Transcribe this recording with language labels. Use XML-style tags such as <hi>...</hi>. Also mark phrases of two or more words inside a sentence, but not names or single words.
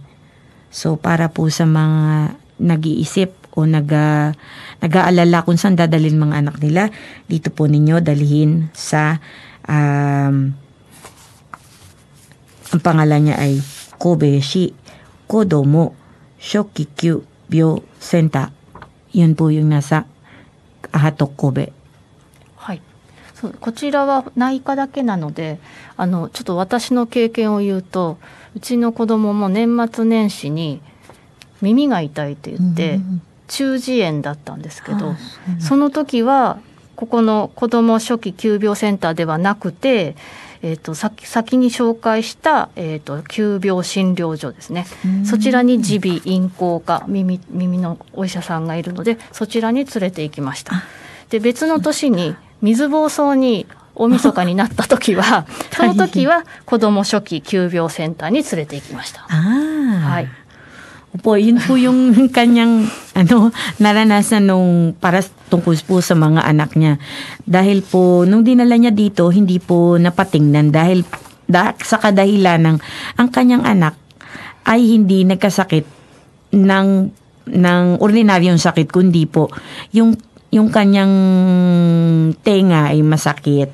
<tl>So para po sa mga nag-iisip o nag-aalala kung saan dadalhin mga anak nila, dito po ninyo dalhin sa ang pangalan niya ay Kobeshi Kodomo Shokikyu Senta. Yun po yung nasa Hatok Kobe.</tl> <ja>そうこちらは内科だけなのでちょっと私の経験を言うと、うちの子供も年末年始に耳が痛いって言って、中耳炎だったんですけど、その時はここの子ども初期急病センターではなくて、先に紹介した、急病診療所ですね、そちらに耳鼻咽喉科耳のお医者さんがいるので、そちらに連れて行きました。で別の年に水疱瘡に大晦日になった時はその時は子ども初期急病センターに連れて行きました。はい。</ja> <tl>Opo, yun po yung kanyang naranasan nung para tungkol po sa mga anak niya. Dahil po nung dinala niya dito, hindi po napatingnan dahil sa kadahilan ng ang kanyang anak ay hindi nagkasakit ng ordinaryong sakit, kundi po yung kanyang tenga ay masakit.</tl>